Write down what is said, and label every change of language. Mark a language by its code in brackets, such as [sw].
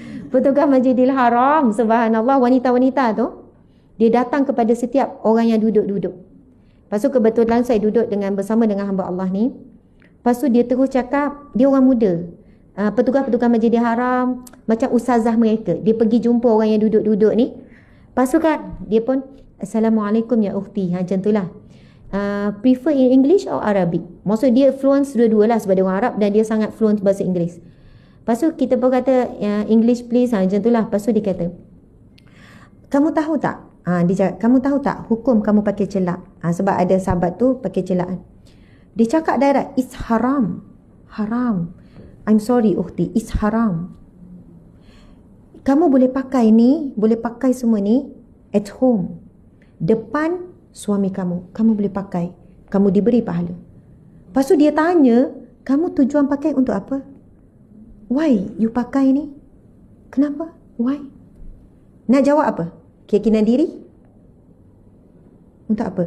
[ms] Petugas Masjidil Haram, subhanallah, wanita-wanita tu, dia datang kepada setiap orang yang duduk-duduk. Lepas tu kebetulan saya duduk bersama dengan hamba Allah ni. Lepas tu dia terus cakap, dia orang muda. Petugas-petugas Masjidil Haram, macam ustazah mereka. Dia pergi jumpa orang yang duduk-duduk ni. Lepas tu kan, dia pun, Assalamualaikum ya ukhti. Macam tu lah. [en] Prefer in English or Arabic? [ms] Maksud dia fluent dua-dua lah sebab dia orang Arab dan dia sangat fluent bahasa Inggeris. Lepas tu kita pun kata, [en] English please. [ms] Macam tu lah. Lepas tu dia kata, kamu tahu tak? Dia cakap, kamu tahu tak hukum kamu pakai celak? Sebab ada sahabat tu pakai celak. Dia cakap direct, [en] it's haram. Haram. I'm sorry ukhti, it's haram. [ms] Kamu boleh pakai ni, boleh pakai semua ni [en] at home. [ms] Depan suami kamu. Kamu boleh pakai. Kamu diberi pahala. Lepas tu dia tanya, kamu tujuan pakai untuk apa? [en] Why you [ms] pakai ni? Kenapa? [en] Why? [ms] Nak jawab apa? Keyakinan diri? Untuk apa?